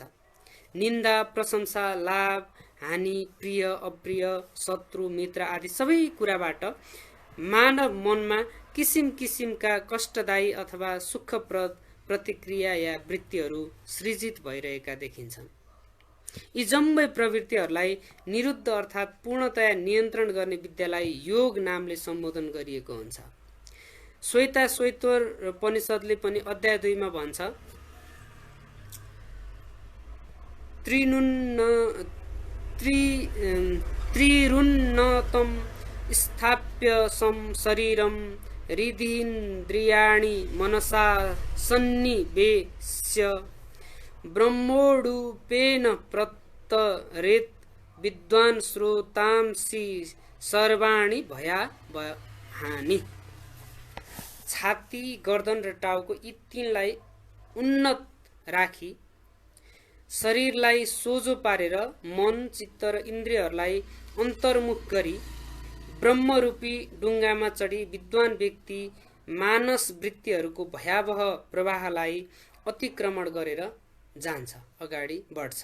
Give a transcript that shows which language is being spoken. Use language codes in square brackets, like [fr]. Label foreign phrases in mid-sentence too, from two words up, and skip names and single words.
[ne] निन्दा, प्रशंसा, लाभ, हानि, प्रिय, अप्रिय, शत्रु, मित्र आदि सबै कुराबाट मानव मनमा किसिम किसिमका कष्टदायी अथवा सुखप्रद प्रतिक्रिया या वृत्तिहरू सृजित भइरहेका देखिन्छन्। यी जम्मै प्रवृत्तिहरूलाई निरुद्ध अर्थात् पूर्णतया नियन्त्रण गर्ने विद्यालाई योग नामले सम्बोधन गरिएको हुन्छ। श्वेताश्वतरोपनिषदले पनि अध्याय 2 मा भन्छ, [sa] त्रिरुन्नतम स्थाप्य शरीरम हृदीन्द्रियाणि मनसा सन्निवेश्य ब्रह्मोडूपेन प्रतरेत विद्वान् श्रोतांसि सर्वाणि भयावहानि। [ne] छाती, गर्दन र टाउको यी तीनलाई उन्नत राखी शरीरलाई सोझो पारेर मन, चित्त र इन्द्रियहरूलाई अन्तर्मुख गरी ब्रह्मरूपी डुङ्गामा चढी विद्वान व्यक्ति मानस वृत्तिहरूको भयावह प्रवाहलाई अतिक्रमण गरेर जान्छ, अगाडि बढ्छ।